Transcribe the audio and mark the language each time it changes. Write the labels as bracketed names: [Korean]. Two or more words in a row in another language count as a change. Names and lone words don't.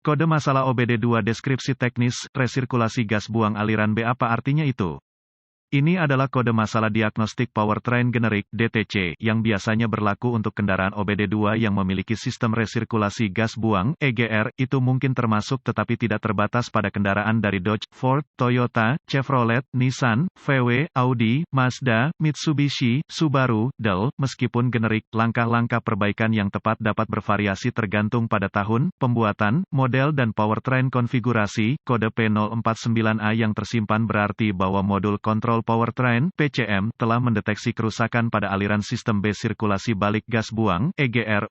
[Indonesian] Kode masalah OBD2 deskripsi teknis, resirkulasi gas buang aliran B. Apa artinya itu? Ini adalah kode masalah diagnostik powertrain generik (DTC) yang biasanya berlaku untuk kendaraan OBD2 yang memiliki sistem resirkulasi gas buang (EGR). Itu mungkin termasuk tetapi tidak terbatas pada kendaraan dari Dodge, Ford, Toyota, Chevrolet, Nissan, VW, Audi, Mazda, Mitsubishi, Subaru, Dell. Meskipun generik, langkah-langkah perbaikan yang tepat dapat bervariasi tergantung pada tahun, pembuatan, model dan powertrain konfigurasi. Kode P049A yang tersimpan berarti bahwa modul kontrol powertrain (PCM) telah mendeteksi kerusakan pada aliran sistem B sirkulasi balik gas buang (EGR).